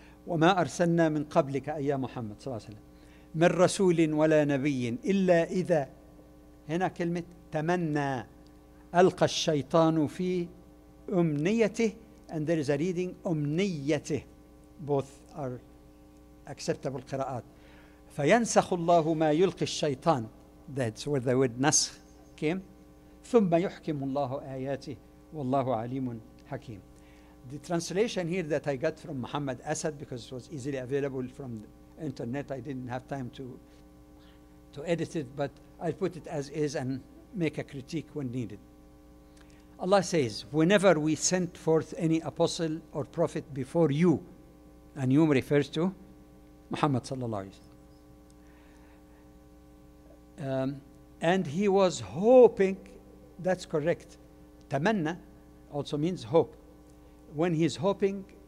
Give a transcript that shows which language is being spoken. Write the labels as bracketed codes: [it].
[ar] وما أرسلنا من قبلك أي محمد صلى الله عليه وسلم من رسول ولا نبي إلا إذا, هنا كلمة تمنى, ألقى الشيطان في أمنيته, [en] and there is a reading [ar] أمنيته. [en] Both are acceptable قراءات. [ar] فينسخ الله ما يلقي الشيطان. [en] That's where the word نسخ came. [ar] ثم يحكم الله آياته والله عليم حكيم. [en] The translation here that I got from Muhammad Asad, because it was easily available from the internet, I didn't have time to edit it, but I'll put it as is and make a critique when needed. Allah says, whenever we sent forth any apostle or prophet before you, and you refers to Muhammad sallallahu alaihi wasallam, and he was hoping, that's correct. Tamanna also means hope. When he's hoping